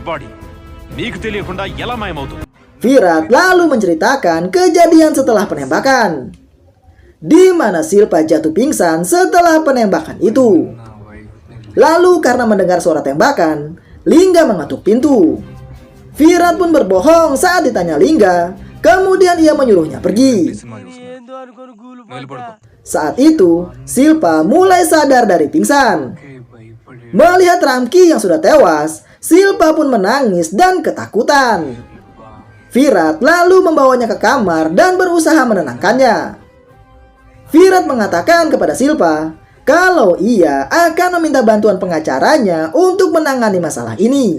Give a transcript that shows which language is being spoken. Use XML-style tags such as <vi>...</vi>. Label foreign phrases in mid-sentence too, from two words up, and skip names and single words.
<id>Virat lalu menceritakan kejadian setelah penembakan, di mana Silpa jatuh pingsan setelah penembakan itu. Lalu karena mendengar suara tembakan, Lingga mengetuk pintu. Virat pun berbohong saat ditanya Lingga. Kemudian ia menyuruhnya pergi.</id> <te>సినిమా చూస్తున్నా నువ్వు వెళ్ళి పడుకో.</te> <id>Saat itu, Silpa mulai sadar dari pingsan. Melihat Ramki yang sudah tewas, Silpa pun menangis dan ketakutan. Virat lalu membawanya ke kamar dan berusaha menenangkannya. Virat mengatakan kepada Silpa kalau ia akan meminta bantuan pengacaranya untuk menangani masalah ini.</id>